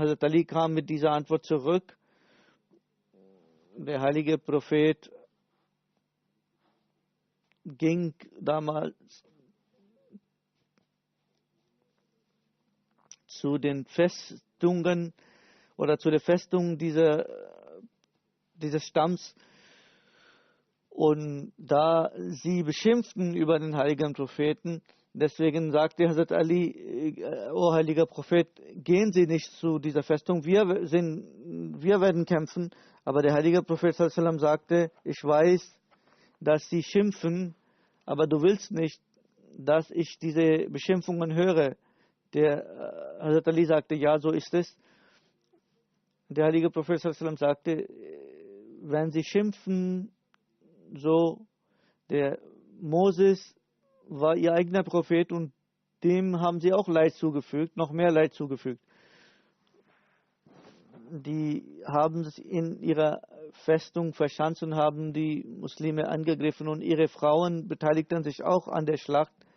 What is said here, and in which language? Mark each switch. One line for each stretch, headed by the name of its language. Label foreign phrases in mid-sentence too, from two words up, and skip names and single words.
German: Hazrat Ali kam mit dieser Antwort zurück. Der heilige Prophet ging damals zu den Festungen oder zu der Festung dieses Stamms, und da sie beschimpften über den heiligen Propheten, deswegen sagte Hazrat Ali, o heiliger Prophet, gehen Sie nicht zu dieser Festung, wir werden kämpfen. Aber der heilige Prophet
Arabic: صلى الله عليه وسلم
German: sagte, ich weiß, dass sie schimpfen, aber du willst nicht, dass ich diese Beschimpfungen höre. Der Hazrat Ali sagte, ja, so ist es. Der heilige Prophet
Arabic: صلى الله عليه وسلم
German: sagte, wenn sie schimpfen, so, der Moses war ihr eigener Prophet und dem haben sie auch Leid zugefügt, noch mehr Leid zugefügt. Die haben sich in ihrer Festung verschanzt und haben die Muslime angegriffen, und ihre Frauen beteiligten sich auch an der Schlacht.